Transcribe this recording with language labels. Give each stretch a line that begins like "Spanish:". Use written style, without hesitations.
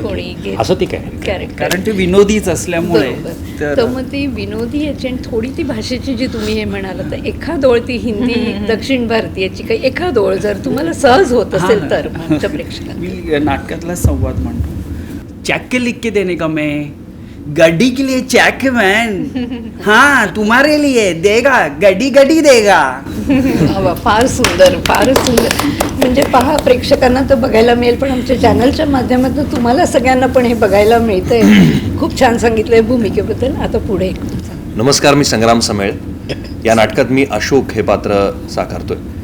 Marathi: कोणी घेत. घेत. असं ते काय कॅरेक्टर कारण ते विनोदीच असल्यामुळे. बरोबर. तर मग ती विनोदी याची आणि थोडी ती भाषेची जी तुम्ही हे म्हणाला तर एखाद ओळ ती हिंदी दक्षिण भारतीयाची काही एखाद ओळ जर तुम्हाला सहज होत असेल हां. तर आमच्या प्रेक्षकांना. मी नाटकातला संवाद म्हणतो.
Hindi: चेक के लिख के देने का मैं, गड्डी के लिए चेक है मैन, हाँ तुम्हारे लिए देगा, गड्डी गड्डी देगा.
Marathi: वा वा, फार सुंदर, फारच सुंदर. म्हणजे पहा, प्रेक्षकांना तर बघायला मिळेल, पण आमच्या चॅनलच्या माध्यमातून तुम्हाला सगळ्यांना पण हे बघायला मिळतंय. खूप छान सांगितलंय भूमिकेबद्दल. आता पुढे नमस्कार, मी संग्राम समेळ. या नाटकात मी अशोक हे पात्र साकारतोय.